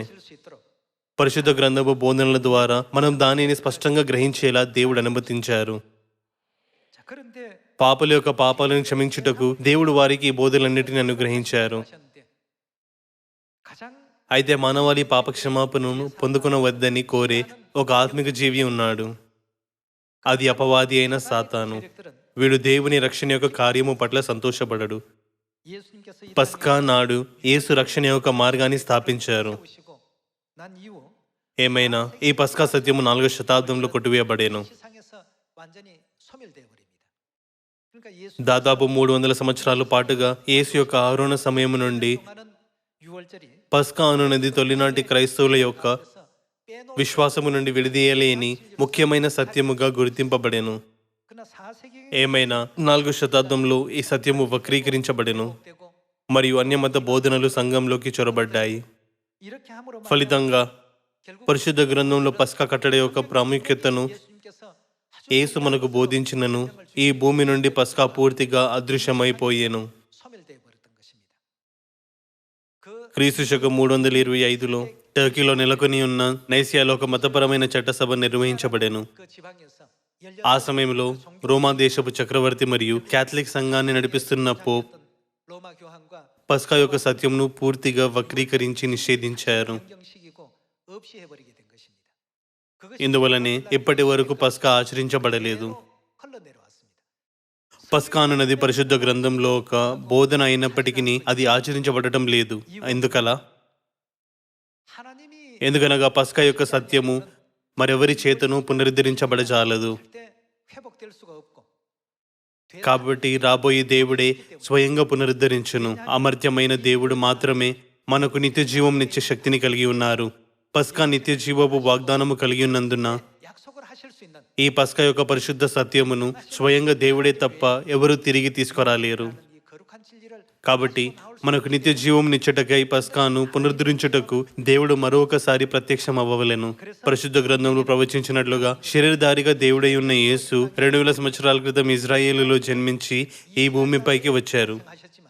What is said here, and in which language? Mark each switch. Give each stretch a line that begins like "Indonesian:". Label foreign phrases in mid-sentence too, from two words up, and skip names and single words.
Korean: 수 있도록
Telugu: పరిశుద్ధ గ్రంథపు బోధనల ద్వారా మనం దానిని స్పష్టంగా గ్రహించేలా దేవుడు అనుమతించారు.
Korean: 자 그런데
Telugu: పాపల యొక్క పాపాలను క్షమించుటకు దేవుడు వారికి ఈ బోధనలన్నిటిని అనుగ్రహించారు.
Korean: 하셨는데 가장
Telugu: అయితే మానవాళి పాప క్షమాపణను పొందుకొనవద్దని కోరే ఒక ఆత్మిక జీవి ఉన్నాడు. అది అపవాది అయిన సాతాను.
Korean: 세력들은
Telugu: వీడు దేవుని రక్షణ యొక్క కార్యము పట్ల సంతోషపడడు.
Korean: 예수님께서 이
Telugu: పస్కా నాడు యేసు రక్షణ యొక్క మార్గాన్ని స్థాపించారు.
Korean: 땅에 오시고 난 이후
Telugu: ఏమైనా ఈ పస్కా సత్యము 4వ శతాబ్దంలో కొట్టివేయబడేను.
Korean: 세상에서 완전히 소멸되어 버립니다. 그러니까 예수
Telugu: దాదాపు 300 సంవత్సరాల పాటుగా యేసు యొక్క ఆరోహణ సమయం నుండి
Korean: 동안은 6월절이
Telugu: పస్కా అనున్నది తొలినాటి క్రైస్తవుల యొక్క
Korean: 그래서 빼놓을
Telugu: విశ్వాసము నుండి విడదీయలేని ముఖ్యమైన సత్యముగా గుర్తింపబడెను.
Korean: 그러나 4세기
Telugu: ఏమైనా 4వ శతాబ్దంలో ఈ సత్యము వక్రీకరించబడెను
Korean: 되고
Telugu: మరియు అన్యమత బోధనలు సంఘంలోకి చొరబడ్డాయి.
Korean: 이렇게 함으로
Telugu: ఫలితంగా
Korean: 결국
Telugu: పరిశుద్ధ గ్రంథంలో పస్కా కట్టడ యొక్క ప్రాముఖ్యతను
Korean: 예수님께서 아주
Telugu: యేసు మనకు బోధించినను ఈ భూమి నుండి పస్కా పూర్తిగా అదృశ్యమైపోయేను.
Korean: 소멸되어 버렸던 것입니다. 그
Telugu: క్రీస్తు శకం 325లో టర్కీలో నెలకొని ఉన్న నైసియాలో ఒక మతపరమైన చట్టసభ నిర్వహించబడెను.
Korean: 그 지방에서
Telugu: ఆ సమయంలో రోమా దేశపు చక్రవర్తి మరియు క్యాథలిక్ సంఘాన్ని నడిపిస్తున్న పోప్
Korean: 로마 교황과
Telugu: పస్కా యొక్క సత్యంను పూర్తిగా వక్రీకరించి నిషేధించారు.
Korean: 변경시키고 없이 해버리게 된 것입니다. 그것이
Telugu: ఇందువలనే ఇప్పటి వరకు పస్కా ఆచరించబడలేదు.
Korean: 흘러내려왔습니다.
Telugu: పస్కా అనున్నది పరిశుద్ధ గ్రంథంలో ఒక బోధన అయినప్పటికీ అది ఆచరించబడటం లేదు. ఎందుకలా?
Korean: 하나님이
Telugu: ఎందుకనగా పస్కా యొక్క సత్యము మరెవరి చేతను పునరుద్ధరించబడజాలదు.
Korean: 절대 회복될 수가 없고
Telugu: కాబట్టి రాబోయే దేవుడే స్వయంగా పునరుద్ధరించును. అమర్త్యమైన దేవుడు మాత్రమే మనకు నిత్య జీవంనిచ్చే శక్తిని కలిగి ఉన్నారు. పస్కా నిత్య జీవపు వాగ్దానము కలిగి ఉన్నందున
Korean: 약속을 하실 수 있는
Telugu: ఈ పస్కా యొక్క పరిశుద్ధ సత్యమును స్వయంగా దేవుడే తప్ప ఎవరూ తిరిగి తీసుకురాలేరు.
Korean: 이 거룩한 진리를
Telugu: కాబట్టి మనకు నిత్య జీవం నిచ్చటకై పస్కాను పునరుద్ధరించుటకు దేవుడు మరొకసారి ప్రత్యక్షం అవ్వవలెను. పరిశుద్ధ గ్రంథంలో ప్రవచించినట్లుగా శరీరధారిగా దేవుడై ఉన్న యేసు 2000 సంవత్సరాల క్రితం ఇజ్రాయేలులో జన్మించి ఈ భూమిపైకి వచ్చారు.
Korean: 하셨지만